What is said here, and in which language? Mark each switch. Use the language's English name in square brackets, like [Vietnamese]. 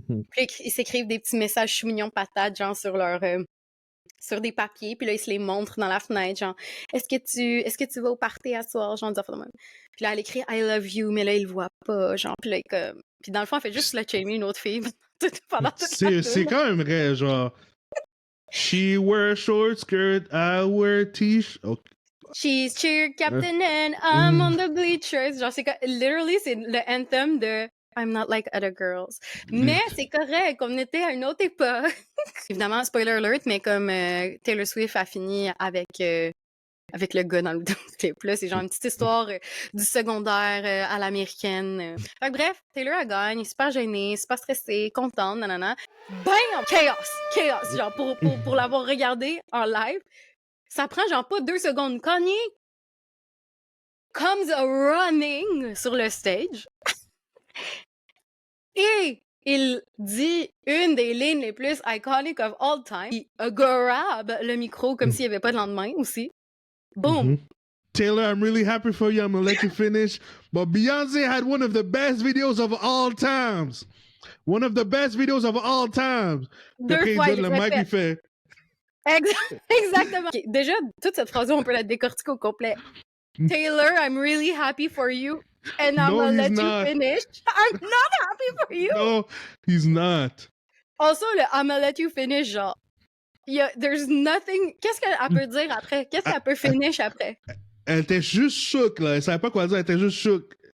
[French] Puis ils s'écrivent des petits messages chou mignons patates genre sur des papiers, puis là ils se les montrent dans la fenêtre, genre est-ce que tu vas au party à soir, genre dire même. Puis là elle écrit [English] I love you, [French] mais là il le voit pas, genre puis là comme puis dans le fond elle fait juste le shamer une autre fille pendant toute c'est quand même vrai, genre [English] she wear short skirt, I wear t-shirt. Okay. She's cheer captain and I'm on the bleachers. Genre, literally, [French] c'est le [English] anthem de I'm not like other girls. [French] Mais c'est correct, on était à une autre époque. Évidemment, spoiler alert, mais comme Taylor Swift a fini avec avec le gars dans le clip. Là, c'est genre une petite histoire du secondaire à l'américaine. Fait que bref, Taylor, elle gagne, super gênée, super stressée, contente, nanana. Bam! Chaos! Genre, pour l'avoir regardé en live, ça prend genre pas 2 secondes. Kanye [English] comes running [French] sur le stage et il dit une des lignes les plus iconiques [English] of all time. [French] Il grab le micro comme s'il n'y avait pas de lendemain aussi. Boom! [English] Taylor, I'm really happy for you. I'm gonna let you finish. But Beyonce had one of the best videos of all times. One of the best videos of all times. [French] Deux fois, il le mic, il fait. Exactement. Okay, déjà, toute cette phrase on peut la décortiquer au complet. [English] Taylor, I'm really happy for you. And I'm gonna let you finish. I'm not happy for you. No, he's not. Also, le I'm gonna let you finish, genre, there's nothing. [French] Qu'est-ce qu'elle peut dire après? Qu'est-ce qu'elle peut finish après? Elle était juste chouk, là. Elle savait pas quoi dire, elle était juste chouk.